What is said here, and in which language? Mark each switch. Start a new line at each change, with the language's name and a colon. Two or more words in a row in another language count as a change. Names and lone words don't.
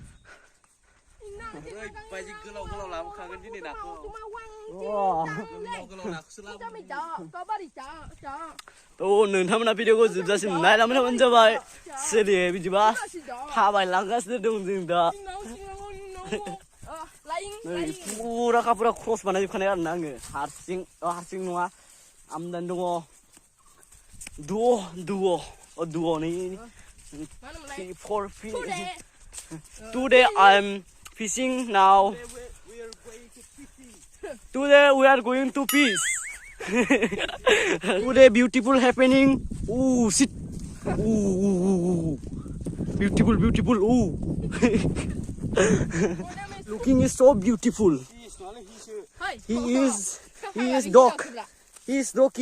Bodo: ओरैबायदि गोलाव लाबोखागोन दिनै नाखौ गोलाव नाखौसो लाबोगोन नोंथांमोना भिडिअखौ जोबजासिम नायलांबाय थाबानो जाबाय सोलियो बिदिबा थाबायलांगासिनो दं जों दा नै फुरा क्रस बानायजोबखानाय आरोना आङो हारसिं नङा आमदानि दङ
English: duo नै 4 today I'm fishing now today we are going to fish today beautiful happening ooh shit ooh beautiful ooh looking is so beautiful he is dog he is Rocky